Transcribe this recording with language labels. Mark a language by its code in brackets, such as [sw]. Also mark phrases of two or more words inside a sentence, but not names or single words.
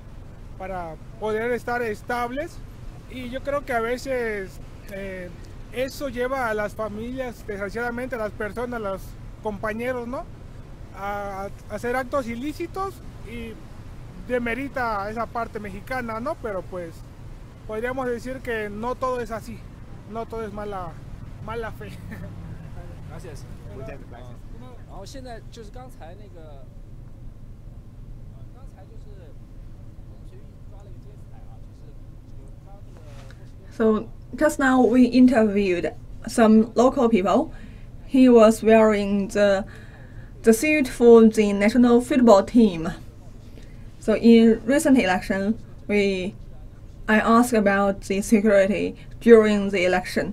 [es] Para poder estar estables. Y yo creo que a veces eso lleva a las familias, desgraciadamente a las personas, a los compañeros, ¿no? A hacer actos ilícitos y demerita esa parte mexicana, ¿no? Pero pues podríamos decir que no todo es así, no todo es mala fe. Gracias. Muchas gracias. [zh] 然后现在就是刚才那个，刚才就是我们随便抓了一个街采啊，就是抓这个。 [en] So just now we interviewed some local people. He was wearing the suit for the national football team. So in recent election, I asked about the security during the election.